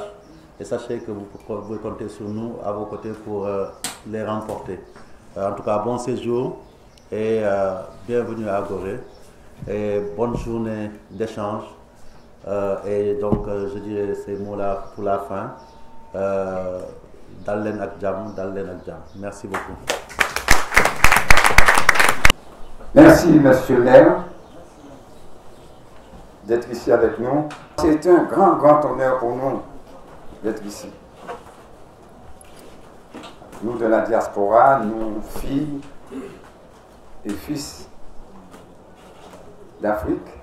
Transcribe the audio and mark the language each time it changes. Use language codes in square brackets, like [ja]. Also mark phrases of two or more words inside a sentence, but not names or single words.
[fr] Et sachez que vous pouvez compter sur nous, à vos côtés, pour les remporter. En tout cas, bon séjour et bienvenue à Gorée. Et bonne journée d'échange. Et donc, je dirais ces mots-là pour la fin. [wo] Dal len ak jam, dal len ak jam. [fr] Merci beaucoup. Merci, monsieur le maire, d'être ici avec nous. C'est un grand honneur pour nous d'être ici. Nous de la diaspora, nous, filles et fils d'Afrique.